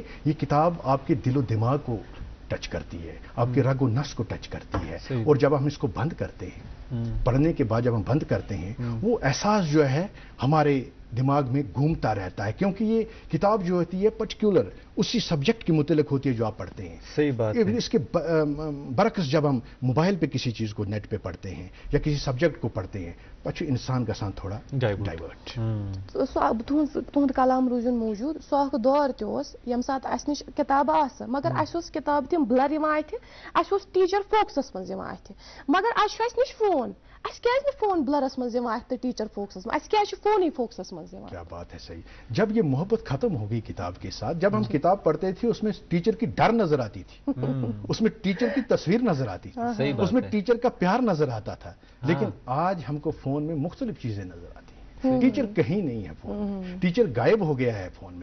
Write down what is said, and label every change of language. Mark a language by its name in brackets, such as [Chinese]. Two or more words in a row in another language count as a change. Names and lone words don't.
[Urdu] یہ کتاب آپ کے دل و دماغ کو ٹچ کرتی ہے، آپ کے رگ و نس کو ٹچ کرتی ہے، اور جب ہم اس کو بند کرتے ہیں، پڑھنے کے بعد جب ہم بند کرتے ہیں، وہ احساس جو ہے ہمارے دماغ میں گھومتا رہتا ہے، کیونکہ یہ کتاب جو ہوتی ہے پرٹیکولر اسی سبجیکٹ کے متعلق ہوتی ہے جو آپ پڑھتے ہیں۔ صحیح بات ہے۔ اس کے برعکس جب ہم موبائل پہ کسی چیز کو نیٹ پہ پڑھتے ہیں یا کسی سبجیکٹ کو پڑھتے ہیں، [Kashmiri] پچھو انسان گژھان تھوڑا ڈائیورٹ۔ تہد کلام روزن موجود، سُہ اکھ دور تہِ اوس ییٚمہِ ساتہٕ اسہِ نِش کِتابہٕ آسہٕ، مگر اسہِ اوس کِتاب تِم بلر یِوان اَتھِ، اسہِ اوس ٹیٖچر فوکسس منٛز یِوان اَتھِ، مگر آز چھُ اسہِ نِش فون، اسہِ کیازِ نہٕ فون بلرس منٛز یِوان اَتھِ تہٕ ٹیٖچر فوکسس منٛز، اسہِ کیازِ چھُ فونٕے فوکسس منٛز یِوان؟ [Urdu] کیا بات ہے، صحیح۔ جب یہ محبت ختم ہو گئی کتاب کے ساتھ، جب ہم کتاب پڑھتے تھے اس میں ٹیچر کی ڈر نظر آتی تھی، اس میں ٹیچر کی تصویر نظر آتی تھی، اس میں ٹیچر کا پیار نظر آتا تھا، لیکن آج ہم کو فون میں مختلف چیزیں نظر آتی ہیں، ٹیچر کہیں نہیں ہے فون میں، ٹیچر غائب ہو گیا ہے فون میں۔